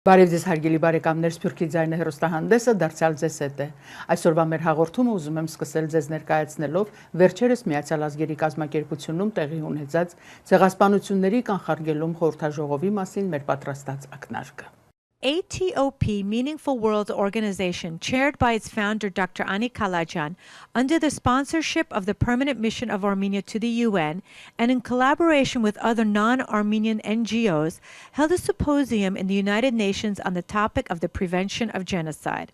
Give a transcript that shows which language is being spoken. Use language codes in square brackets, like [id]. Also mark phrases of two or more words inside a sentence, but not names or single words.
[hy] Բարև ձեզ հարգելի բարեկամներ, Սփյուռքի ձայնը հեռուստահանդեսը դարձյալ ձեզ հետ է։ Այսօրվա մեր հաղորդումը ուզում եմ սկսել ձեզ ներկայացնելով վերջերս Միացյալ Ազգերի կազմակերպությունում տեղի ունեցած ցեղասպանությունների կանխարգելում խորհրդաժողովի մասին մեր պատրաստած ակնարկը։ [en] ATOP Meaningful World Organization, chaired by its founder Dr. Ani Kalajan, under the sponsorship of the Permanent Mission of Armenia to the UN, and in collaboration with other non-Armenian NGOs, held a symposium in the United Nations on the topic of the prevention of genocide.